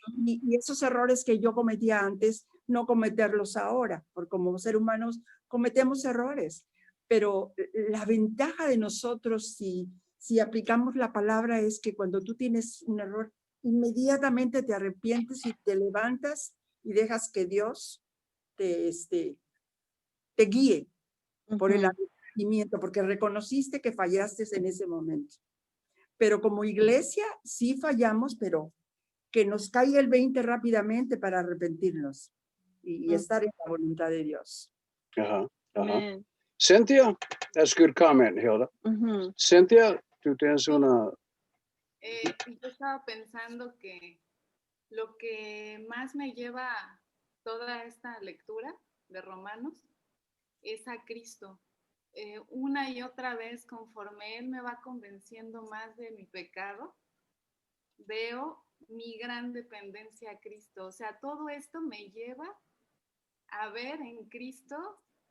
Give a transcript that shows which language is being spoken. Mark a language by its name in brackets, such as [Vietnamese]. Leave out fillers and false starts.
[Spanish] Y esos errores que yo cometía antes, no cometerlos ahora, porque como seres humanos cometemos errores, pero la ventaja de nosotros si aplicamos la palabra es que cuando tú tienes un error, inmediatamente te arrepientes y te levantas y dejas que Dios te guíe por el arrepentimiento, porque reconociste que fallaste en ese momento. Pero como iglesia sí fallamos, pero que nos caiga el 20 rápidamente para arrepentirnos y estar en la voluntad de Dios. Uh-huh. Uh-huh. Amén. [English] Cynthia, that's a good comment, Hilda. Ujú. [Spanish] Cynthia, tú tienes una... Yo estaba pensando que lo que más me lleva a toda esta lectura de Romanos es a Cristo. Una y otra vez, conforme Él me va convenciendo más de mi pecado, veo mi gran dependencia a Cristo. O sea, todo esto me lleva a ver en Cristo